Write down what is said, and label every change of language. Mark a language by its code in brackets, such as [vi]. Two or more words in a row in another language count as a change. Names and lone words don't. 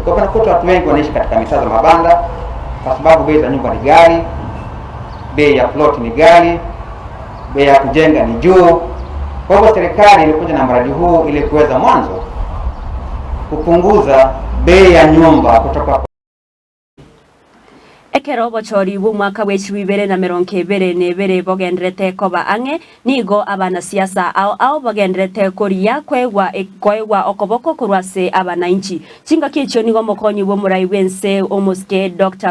[sw] Kwa hivyo nakuta watu wengi wanaishi katika mitaa za mabanda kwa sababu bei za nyumba ni ghali, bei ya plot ni ghali, bei ya kujenga ni juu. Kwa hivyo serikali ilikuja na mradi huu ili kuweza mwanzo kupunguza bei ya nyumba kutoka [guz] Ekero bochori bw'umwaka w'ekibibere na mirongo ibere n'ibere bogendrete koba ang'e nigo abana siasa ao bogendrete koria kwegwa okoboko kurwase abananchi chinga kicho nigo mokonyi bw'omurai bwense omuske Dr.